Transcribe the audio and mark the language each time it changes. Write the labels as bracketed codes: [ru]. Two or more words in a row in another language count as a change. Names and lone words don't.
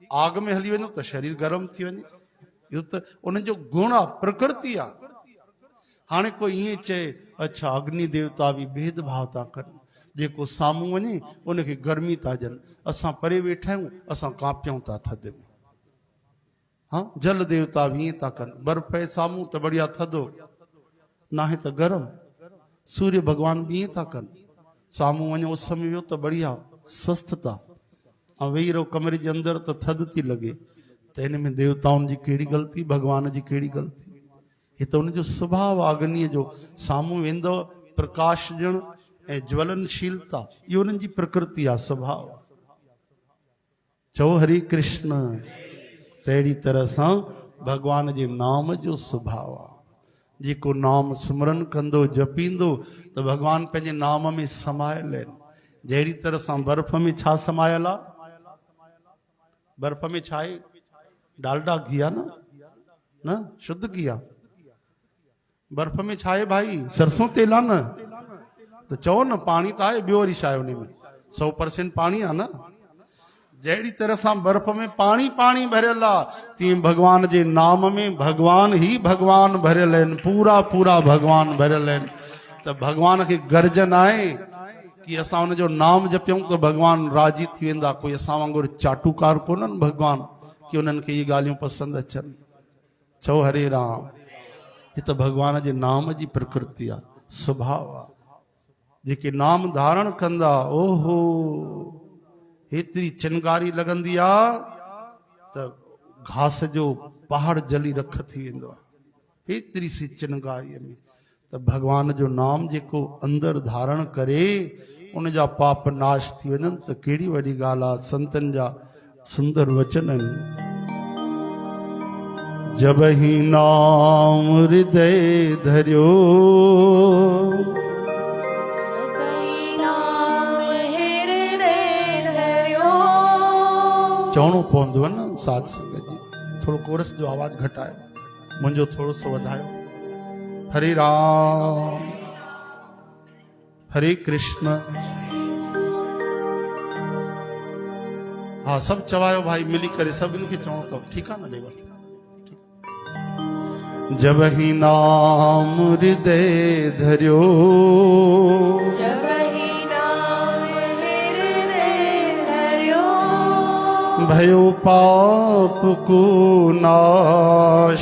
[sd] आग में हली वञो त शरीर गरम थी वञे। इहो त उन्हनि जो गुण आहे, प्रकृति आहे। हाणे कोई ईअं चए अच्छा अग्नि देवता बि भेदभाव था कनि, जेको साम्हूं वञे उनखे गर्मी था ॾियनि, असां परे वेठा आहियूं असां कांपियूं था थधि में। हाँ, जल देवता भी ईअं था कनि, बर्फ़ जे साम्हूं त बढ़िया थधो, नाहे त गरम। सूर्य भगवान भी ईअं था कनि, साम्हूं वञो उस में वियो त बढ़िया स्वस्थता, ऐं वेही रहो कमरे जे अंदरि त थधि थी लॻे। त हिन में देवताउनि जी कहिड़ी ग़लती, भगवान जी कहिड़ी ग़लती? हे त उनजो स्वभाव आहे अग्नीअ जो। साम्हूं वेंदव प्रकाश ॾियण ऐं ज्वलनशीलता, इहो उन्हनि जी प्रकृति आहे, स्वभाव। चओ हरे कृष्ण। तहिड़ी तरह सां भगवान जे नाम जो स्वभाव आहे। जेको नाम सिमरन कंदो, जपींदो त भगवान पंहिंजे नाम में समायल आहिनि। जहिड़ी तरह सां बर्फ़ में छा समायल आहे? बर्फ़ में छा आहे? डालडा घी आहे न शुद्ध घी आहे। बर्फ़ में छा आहे भाई? सरसों तेल आहे न। त चओ न पाणी त आहे, ॿियो वरी छा आहे? उन में 100% पाणी आहे न। जहिड़ी तरह सां बर्फ़ में पाणी पाणी भरियल आहे, तीअं भगवान जे नाम में भगवान ई भगवान भरियल आहिनि, पूरा पूरा भगवान भरियल आहिनि। त भगवान खे गर्जन आहे कि असां हुनजो नाम जपियूं त भगवान राजी थी वेंदा। कोई असां वांगुरु चाटुकार कोन्हनि भगवान कि उन्हनि खे इहे ॻाल्हियूं पसंदि अचनि। चओ हरे राम। हे त भगवान जे नाम जी प्रकृति आहे, स्वभाव आहे। जेके नाम धारण कंदा, ओहो हेतिरी चिनगारी लॻंदी आहे त घास जो पहाड़ जली रख थी वेंदो आहे, हेतिरी सी चिनगारीअ में। त भगवान जो नाम जेको अंदरि धारण करे उन जा पाप नाश थी वञनि त कहिड़ी वॾी ॻाल्हि आहे। संतनि जा सुंदर वचन आहिनि। [hi] जब ही नाम हृदय धरियो, [sd] चवणो पवंदो आहे न साध संगत जी। थोरो कोरस जो आवाज़ घटायो, मुंहिंजो थोरो सो वधायो। हरे राम हरे कृष्ण। हाँ सब चवायो भाई मिली करे, सभिनि खे चवणो अथव, ठीकु आहे न लेवल? [hi] जब ही नाम हृदय धरियो, जब ही भयो पाप को नाश